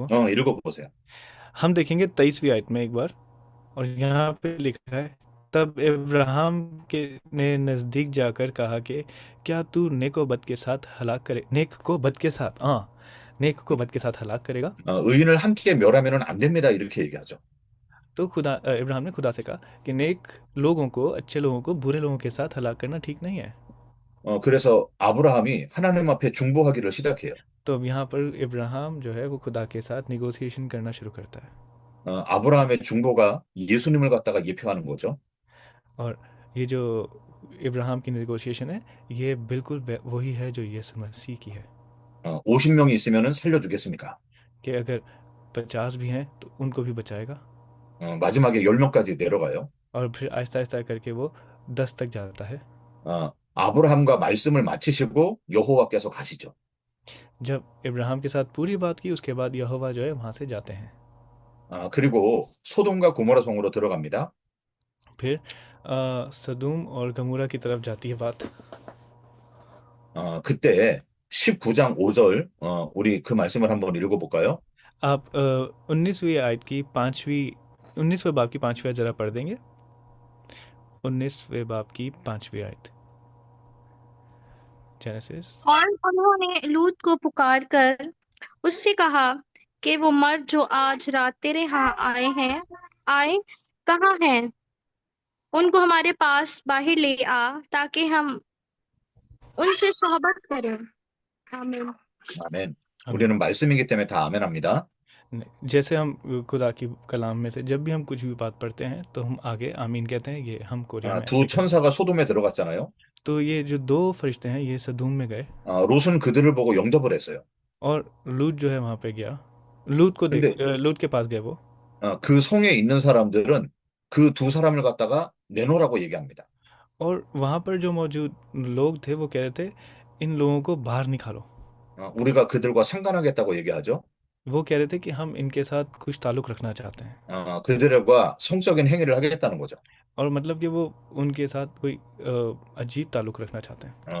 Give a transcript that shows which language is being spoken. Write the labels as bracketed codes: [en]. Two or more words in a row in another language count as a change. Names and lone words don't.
[ko] 읽어보세요. [hi] हम देखेंगे 23वीं आयत में एक बार, और यहाँ पे लिखा है, तब इब्राहिम के ने नज़दीक जाकर कहा कि क्या तू नेक को बद के साथ हलाक करे, नेक को बद के साथ नेक को बद के साथ हलाक करेगा? [ko] 의인을 함께 멸하면 안 됩니다 이렇게 얘기하죠. [hi] तो इब्राहिम ने खुदा से कहा कि नेक लोगों को, अच्छे लोगों को बुरे लोगों के साथ हलाक करना ठीक नहीं है। [ko] 그래서 아브라함이 하나님 앞에 중보하기를 시작해요. [hi] तो अब यहाँ पर इब्राहिम जो है वो खुदा के साथ निगोसिएशन करना शुरू करता है। [ko] 아브라함의 중보가 예수님을 갖다가 예표하는 거죠. [hi] और ये जो इब्राहिम की नेगोशिएशन है, ये बिल्कुल वही है जो यीशु मसीह की है, [ko] 50명이 있으면은 살려주겠습니까? [hi] कि अगर 50 भी हैं तो उनको भी बचाएगा। [ko] 마지막에 10명까지 내려가요. [hi] और फिर आहिस्ता आहिस्ता करके वो 10 तक जाता है। [ko] 아브라함과 말씀을 마치시고 여호와께서 가시죠. [hi] जब इब्राहिम के साथ पूरी बात की, उसके बाद यहोवा जो है वहाँ से जाते हैं। [ko] 그리고 소돔과 고모라 성으로 들어갑니다. [hi] फिर सदूम और गमूरा की तरफ जाती है बात। [ko] 그때 19장 5절, 우리 그 말씀을 한번 읽어볼까요? [hi] आप 19वीं आयत की 5वीं 19वें बाब की 5वीं आयत जरा पढ़ देंगे। 19वें बाब की 5वीं आयत, जेनेसिस। और उन्होंने लूत को पुकार कर उससे कहा कि वो मर्द जो आज रात तेरे यहाँ आए कहाँ हैं? उनको हमारे पास बाहर ले आ ताकि हम उनसे सोहबत करें। आमीन। [ko] 아멘. [hi] आमीन। [ko] 우리는 말씀이기 때문에 다 아멘합니다. [hi] जैसे हम खुदा की कलाम में से जब भी हम कुछ भी बात पढ़ते हैं तो हम आगे आमीन कहते हैं। ये हम कोरिया में [ko] 두 [hi] ऐसे कहते [ko] 천사가 소돔에 들어갔잖아요. [hi] हैं। तो ये जो 2 फरिश्ते हैं ये सदूम में गए [ko] 롯은 그들을 보고 영접을 했어요. [hi] और लूत जो है वहाँ पे गया। लूत के पास गए वो। [ko] 그 성에 있는 사람들은 그 두 사람을 갖다가 내놓으라고 얘기합니다. [hi] और वहाँ पर जो मौजूद लोग थे वो कह रहे थे इन लोगों को बाहर निकालो। [ko] 우리가 그들과 상관하겠다고 얘기하죠. [hi] वो कह रहे थे कि हम इनके साथ कुछ ताल्लुक़ रखना चाहते हैं। [ko] 그들과 성적인 행위를 하겠다는 거죠. [hi] और मतलब कि वो उनके साथ कोई अजीब ताल्लुक़ रखना चाहते हैं।